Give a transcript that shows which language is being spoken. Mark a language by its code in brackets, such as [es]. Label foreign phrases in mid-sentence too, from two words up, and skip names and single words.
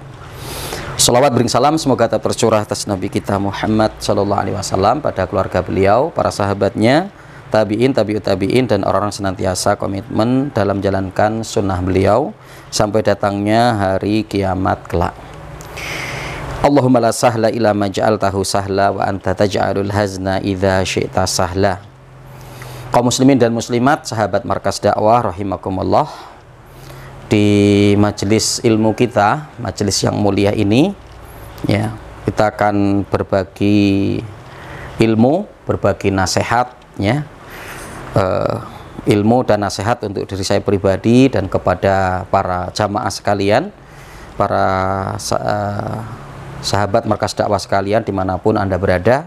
[id] Shalawat bering salam semoga tercurah atas Nabi kita Muhammad [ar] صلى الله عليه وسلم, [id] pada keluarga beliau, para sahabatnya, [ar] تابعين، تابعي التابعين, [id] dan orang-orang senantiasa komitmen dalam menjalankan sunnah beliau sampai datangnya hari kiamat kelak. [ar] اللهم لا سهل إلا ما جعلته سهلا وأنت تجعل الحزن إذا شئت سهلا. [id] Kaum muslimin dan muslimat, sahabat markas dakwah rahimakumullah, di majelis ilmu kita, majelis yang mulia ini ya, kita akan berbagi ilmu, berbagi nasihat ya, ilmu dan nasihat untuk diri saya pribadi dan kepada para jamaah sekalian, para sahabat markas dakwah sekalian dimanapun Anda berada.